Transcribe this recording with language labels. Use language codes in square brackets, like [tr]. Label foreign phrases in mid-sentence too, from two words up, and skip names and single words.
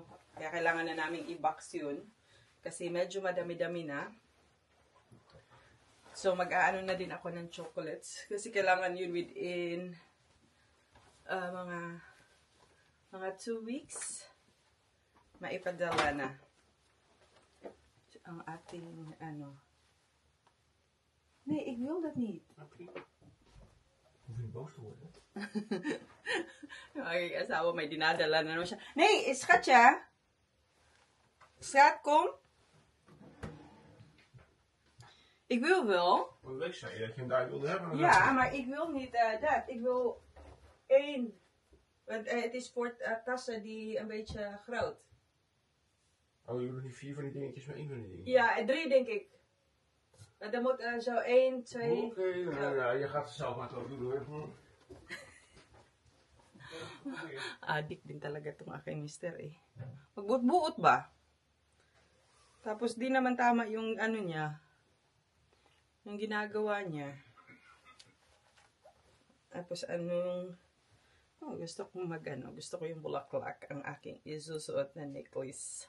[tl] Kaya kailangan na naming i-box yun. Kasi medyo madami-dami na. So, mag-aano na din ako ng chocolates. Kasi kailangan yun within mga 2 weeks. Maipadala na. Ang ating [nl] Nee, ik wil dat niet. Okay. Hoef je boos te worden. [tl] Yung aking asawa may dinadala na naman siya. [nl] Nee, schatje. Schat, kom. Ik wil wel. Vorige week zei je dat je hem daar wilde hebben. Ja, maar ik wil niet dat. Ik wil 1. Want het is voor tassen die een beetje groot. Oh, je bedoelt niet 4 van die dingetjes, maar 1 van die dingen? Ja, 3 denk ik. Dan moet zo 1, 2... Oké, je gaat het zelf maar zo doen hoor. [tl] Adik din talaga itong aking mister Magbuot-buot ba? Tapos di naman tama yung niya. Yung ginagawa niya. Tapos gusto ko gusto ko yung bulaklak ang aking isusuot na necklace.